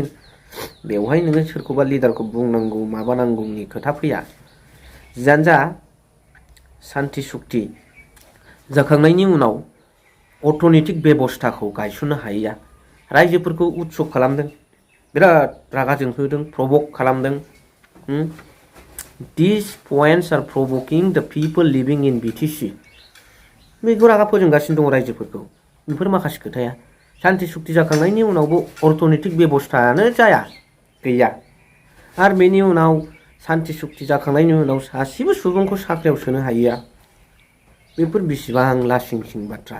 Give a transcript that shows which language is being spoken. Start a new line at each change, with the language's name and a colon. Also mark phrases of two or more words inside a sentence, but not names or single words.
Bodo: बेवहाय नोङो सोरखौबा लिडारखौ बुंनांगौ माबानांगौनि खोथा फैया। जियानो जा सान्थि सुक्ति जाखांनायनि उनाव अर्थनैतिक बेबस्थाखौ गायसननो हायैया रायजोफोरखौ उत्सुक खालामदों। बिराद रागा जोंहोदों, प्रभक खालामदों।
English: These points are provoking the people living in BTC.
Bodo: बेखौ रागा फोजोंगासिनो दङ रायजोफोरखौ। बेफोर माखासे खोथाया सान्थि सुक्ति जाखांनायनि उनावबो अर्थनैतिक बेबस्थायानो जाया, गैया। आरो बेनि उनाव सान्थि सुक्ति जाखांनायनि उनाव सासेबो सुबुंखौ साख्रियाव सोनो हायैया बेफोर बेसेबां लासिं सिं बाथ्रा।